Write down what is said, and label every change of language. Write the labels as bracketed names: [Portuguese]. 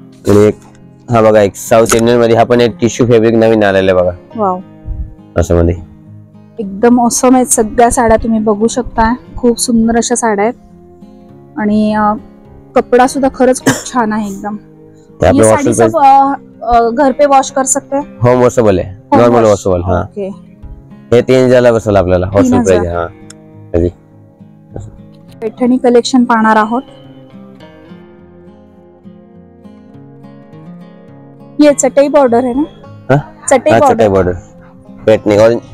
[Marathi] आणि एक हा बघा, एक साऊथ इंडियन मध्ये हा पण एक टिश्यू फॅब्रिक नवीन आलेला आहे बघा. वाव, असं मध्ये एकदम ऑसम आहेत सगळ्या साड्या, तुम्ही बघू शकता खूप सुंदर अशा साड्या आहेत आणि कपडा सुद्धा खरंच खूप छान आहे एकदम. [Hindi] ये साड़ी सब घर पे वॉश कर सकते हैं? होम वॉशेबल है, नॉर्मल वॉशेबल. [Marathi] हाँ, हे 3000 ला बसेल आपल्याला होलसेल प्राइस. हाँ, पैठणी कलेक्शन पाहणार आहोत. [Hindi] ये चटई बॉर्डर है ना? चटई बॉर्डर पैठणी. और